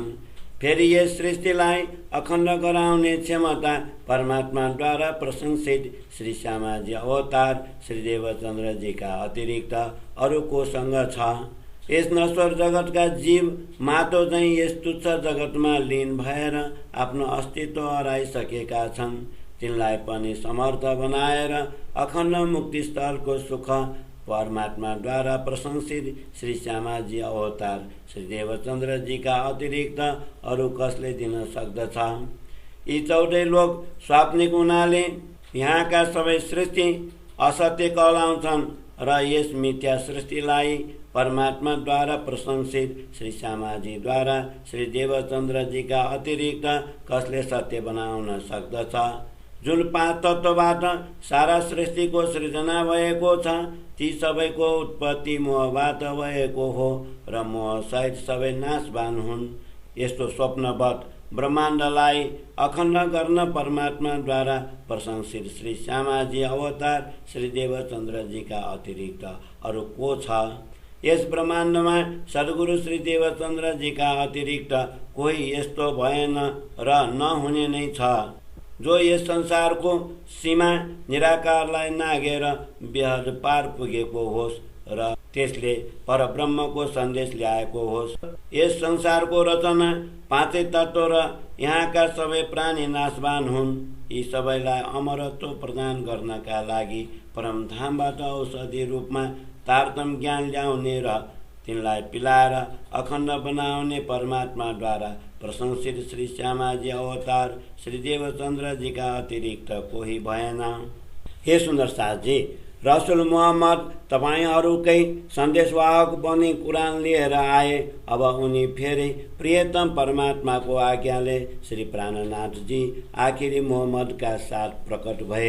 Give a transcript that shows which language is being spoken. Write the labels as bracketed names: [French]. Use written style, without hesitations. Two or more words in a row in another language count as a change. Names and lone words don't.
[Nepali] फेरि यस सृष्टिलाई अखण्ड गराउने क्षमता परमात्माद्वारा प्रशंसित श्री श्यामाजी अवतार श्री देवचन्द्रजीका अतिरिक्त अरू कोसँग छ। यस नश्वर जगतका जीव माटो झैं यस तुच्छ जगतमा लीन भएर आफ्नो अस्तित्व हराइसकेका छन्। तिनलाई पनि समर्थ बनाएर अखण्ड मुक्तिस्थलको सुख परमात्मा द्वारा प्रशंसित श्री श्यामा जी अवतार श्री देवचन्द्र जी का अतिरिक्त अरू कसले दिन सक्दछ। यी चौधै लोक स्वाप्निक हुनाले यहाँका सबै सृष्टि असत्य कहलाउँछन् र यस मिथ्या सृष्टिलाई परमात्मा द्वारा प्रशंसित श्री श्यामाजी द्वारा श्री देवचन्द्र जी का अतिरिक्त कसले सत्य बनाउन सक्दछ। जुन 5 तत्त्वबाट सारा सृष्टिको सृजना भएको छ ती सबैको उत्पत्ति मोहबाट भएको हो र मोहसहित सबै नाशवान हुन्। यस्तो स्वप्नवत ब्रह्माण्डलाई अखण्ड गर्न परमात्मा द्वारा प्रशंसित श्री श्यामाजी अवतार श्री देवचन्द्र जी का अतिरिक्त अरू को छ। यस ब्रह्माण्डमा सद्गुरु श्री देवचन्द्र जी का अतिरिक्त कोही यस्तो भएन र नहुने नै छ जो यस संसारको सीमा निराकारलाई नागेर बेहद पार पुगेको होस् र त्यसले परब्रह्मको सन्देश ल्याएको होस्। यस संसारको रचना 5 तत्त्व र यहाँका सबै प्राणी नाशवान हुन्। यी सबैलाई अमरत्व प्रदान गर्नका लागि परमधामबाट औषधि रूपमा तारतम ज्ञान ल्याउने र तिनलाई पिलाएर अखण्ड बनाउने परमात्मा द्वारा प्रशंसित श्री श्यामाजी अवतार श्री देवचन्द्र जी का अतिरिक्त कोही भएन। हे सुन्दर साथजी, रसुल मोहम्मद तपाईहरूकै सन्देशवाहक बनी कुरान लिएर आए। अब उनी फेरि प्रियतम परमात्माको आज्ञाले श्री प्राणनाथ जी आखिरी मोहम्मदका साथ प्रकट भए।